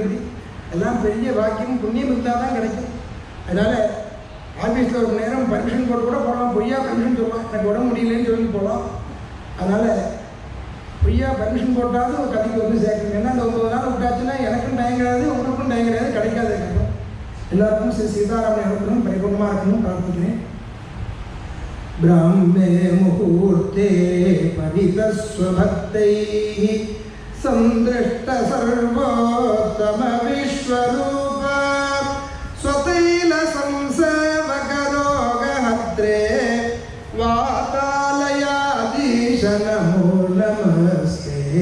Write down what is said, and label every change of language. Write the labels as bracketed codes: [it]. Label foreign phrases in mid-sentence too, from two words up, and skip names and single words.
[ta] எப்படி எல்லாம் பெரிய பாக்கியம் புண்ணியம் இருந்தால் தான் கிடைக்கும். அதனால் ஆஃபீஸில் ஒரு நேரம் பர்மிஷன் போட்டு கூட போகலாம். பொய்யா பர்மிஷன் சொல்லலாம், எனக்கு உடம்பு முடியலன்னு சொல்லி போகலாம். அதனால் பொய்யா பர்மிஷன் போட்டாலும் ஒரு கதைக்கு வந்து சேர்க்கணும். ஏன்னா அந்த 9 நாள் விட்டாச்சுன்னா எனக்கும் டைம் கிடையாது, உங்களுக்கும் டைம் கிடையாது, கிடைக்காது. இருக்கட்டும். எல்லாருக்கும் ஸ்ரீ சீதாராமன் அனுகிரகம் பரிபூர்ணமாக இருக்கணும் பிரார்த்திக்கிறேன். [sa] ब्राह्मे मुहूर्ते परितस्वभक्तैः संदृष्ट सर्वोत्तम विश्वरूप स्वतैल संसेवकरोगहत्रे वातालयाधीश नमो नमस्ते.